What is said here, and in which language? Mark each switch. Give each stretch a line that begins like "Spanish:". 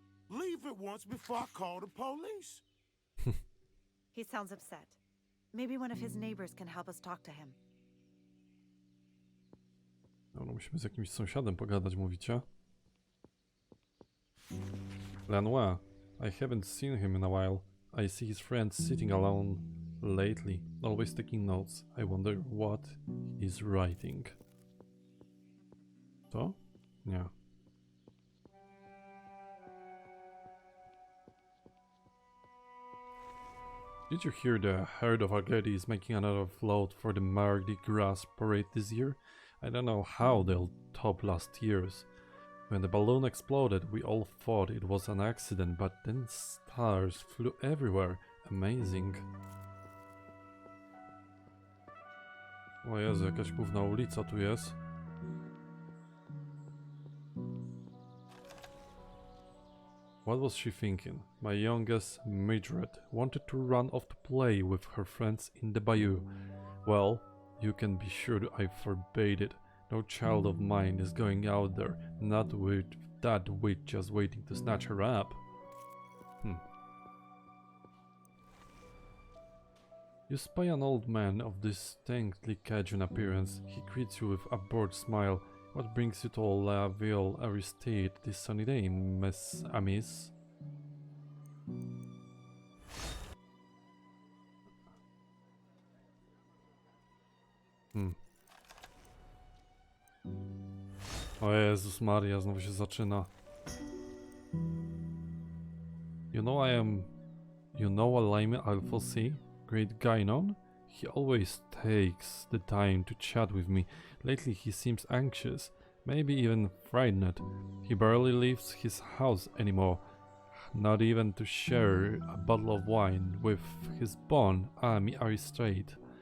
English: Leave at once before I call the police. He sounds upset. Maybe one of his neighbors can help us talk to him.
Polish: No, musimy z jakimś sąsiadem pogadać, mówicie?
English: Lanutt, I haven't seen him in a while. I see his friends sitting alone lately, always taking notes. I wonder what he's writing.
Polish: To? Nie.
English: Did you hear the herd of Argeti is making another float for the Mardi Gras parade this year? I don't know how they'll top last year's. When the balloon exploded, we all thought it was an accident, but then stars flew everywhere. Amazing.
Polish: O Jezu, jakaś główna ulica tu jest.
English: What was she thinking? My youngest midget wanted to run off to play with her friends in the bayou. Well, you can be sure I forbade it. No child of mine is going out there, not with that witch just waiting to snatch her up. You spy an old man of distinctly Cajun appearance. He greets you with a bored smile. What brings you to La Ville Aristide this sunny day, Miss Amis?
Polish: O Jezus Maria, znowu się zaczyna.
English: You know a lame Alphonse? Great guy none? He always takes the time to chat with me. Lately he seems anxious, maybe even frightened. He barely leaves his house anymore, not even to share a bottle of wine with his bon ami Aristide.